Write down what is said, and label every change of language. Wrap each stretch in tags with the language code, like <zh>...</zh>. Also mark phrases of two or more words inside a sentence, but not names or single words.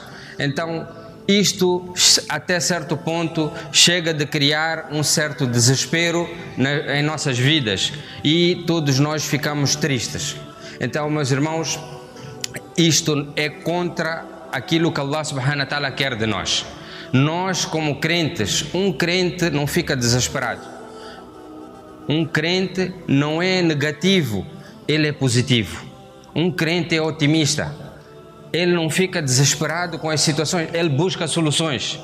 <pt>Então, isto, até certo ponto, chega de criar um certo desespero em nossas vidas e todos nós ficamos tristes. Então, meus irmãos, isto é contra aquilo que</pt> <ar>الله سبحانه وتعالى</ar> <pt>quer de nós. Nós, como crentes, um crente não fica desesperado. Um crente não é negativo, ele é positivo. Um crente é otimista. Ele não fica desesperado com as situações, ele busca soluções.</pt>